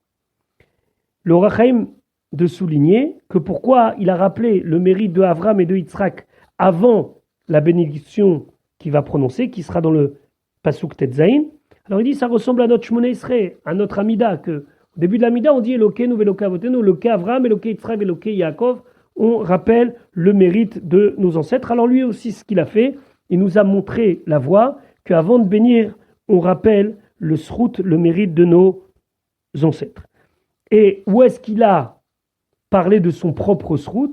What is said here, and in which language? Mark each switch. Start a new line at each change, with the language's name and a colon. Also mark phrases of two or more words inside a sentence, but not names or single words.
French: Le Rachaim de souligner que pourquoi il a rappelé le mérite de Avraham et de Yitzhak avant la bénédiction qu'il va prononcer, qui sera dans le Pasuk Tetzaïn. Alors il dit ça ressemble à notre Shmoneh Esrei, à notre Amida, que au début de l'Amida on dit
Hebrew: אלהינו ואלהי אבותינו, אלהי אברהם, אלהי יצחק, אלהי יעקב.
French: On rappelle le mérite de nos ancêtres. Alors lui aussi ce qu'il a fait, il nous a montré la voie qu'avant de bénir, on rappelle le srout, le mérite de nos ancêtres. Et où est-ce qu'il a parlé de son propre srout?